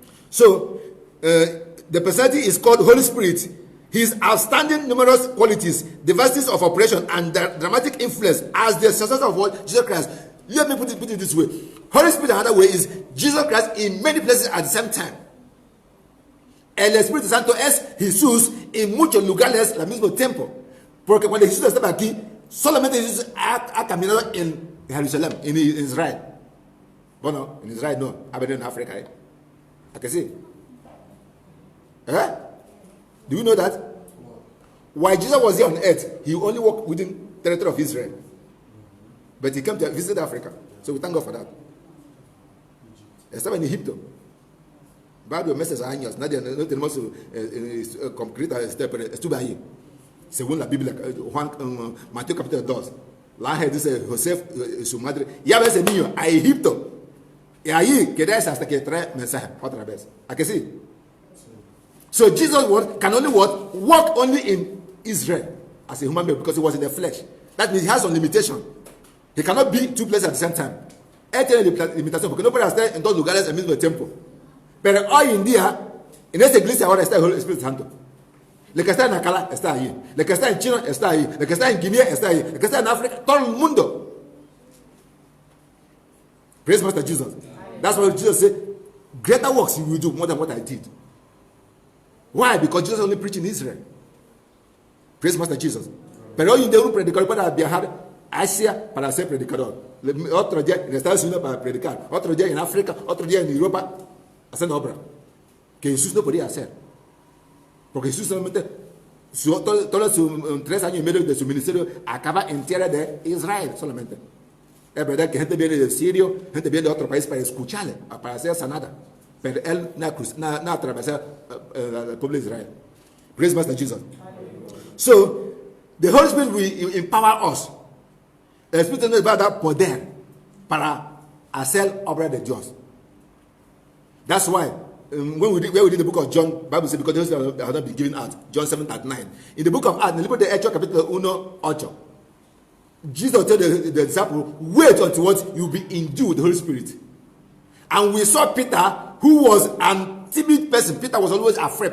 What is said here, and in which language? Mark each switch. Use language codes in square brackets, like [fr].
[en] So, the personality is called Holy Spirit. His outstanding numerous qualities, diversities of operation, and dramatic influence as the successor of what? Jesus Christ. Let me put it this way. Holy Spirit, another way, is Jesus Christ in many places at the same time. [es] El Espíritu Santo es Jesús en muchos lugares al mismo tiempo. Porque cuando Jesús estaba aquí, solamente Jesús ha caminado en Jerusalén, en Israel. Bueno, en Israel no, ha venido en África. ¿A que sí? [en] Do you know that? While Jesus was here on earth, he only walked within the territory of Israel. But he came to visit Africa. So we thank God for that. [es] Estaba en Egipto. Varios meses, años. Nadie no tenemos concreta, pero estuve ahí. Según la Biblia, Mateo capítulo 2. La ángel dice, José, su madre, ya ves el niño a Egipto. Y ahí quedáis hasta que trae mensaje otra vez. ¿A que sí? [en] So Jesus can only walk only in Israel as a human being because he was in the flesh. That means he has some limitation. He cannot be two places at the same time. [es] Él tiene limitación porque no puede estar en dos lugares al mismo tiempo. Pero hoy en día, en esta iglesia ahora está el Espíritu Santo. El que está en Acala está ahí. El que está en China está ahí. El que está en Guinea está ahí. El que está en África, todo el mundo. [en] Praise Master Jesus. That's why Jesus said, greater works you will do more than what I did. Why? Because Jesus only preached in Israel. Praise Master Jesus. [es] Pero hoy en día un predicador puede viajar a Asia para ser predicador. Otro día en Estados Unidos para predicar. Otro día en África. Otro día en Europa haciendo obra. Que Jesús no podía hacer. Porque Jesús solamente, todos sus 3 años y medio de su ministerio acaba en tierra de Israel solamente. Es verdad que gente viene de Siria, gente viene de otro país para escucharle, para ser sanada. Pero él no atravesó el pueblo de Israel. [en] Praise Master Jesus. So, the Holy Spirit will empower us. [es] El Espíritu nos va a dar poder para hacer obra de Dios. [en] That's why, when we read the book of John, the Bible says, because the Holy Spirit has not been given out. John 7:9. In the book of Acts, in the [es] libro de Hechos, capítulo [en] 1:8, Jesus told the disciples, wait until what? You will be endued with the Holy Spirit. And we saw Peter, who was a timid person. Peter was always afraid.